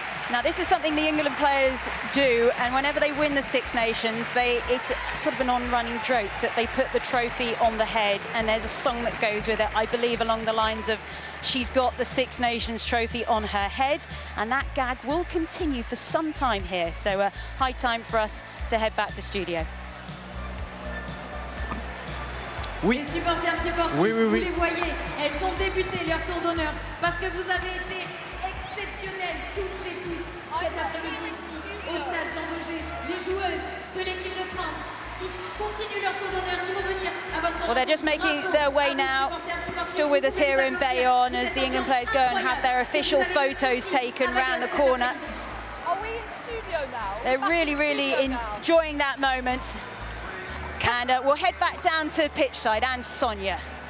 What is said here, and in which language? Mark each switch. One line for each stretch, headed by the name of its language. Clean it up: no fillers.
English: Now, this is something the England players do, and whenever they win the Six Nations, it's sort of an on-running joke that they put the trophy on the head, and there's a song that goes with it, I believe along the lines of, she's got the Six Nations trophy on her head, and that gag will continue for some time here, so high time for us to head back to studio.
French: Oui. Les supporters, vous les voyez, elles sont débutées leur tour d'honneur, parce que vous avez été exceptionnels, toutes et tous, cet après-midi ici, au stade Jean Daugé. Les joueuses de l'équipe de France qui continuent leur tour d'honneur, qui vont venir à votre...
English: Well, they're just making their way now, still with us here in Bayonne, as the England players go and have their official photos taken round the corner. Are we in studio now? They're really, really enjoying that moment. And we'll head back down to pitch side and Sonia.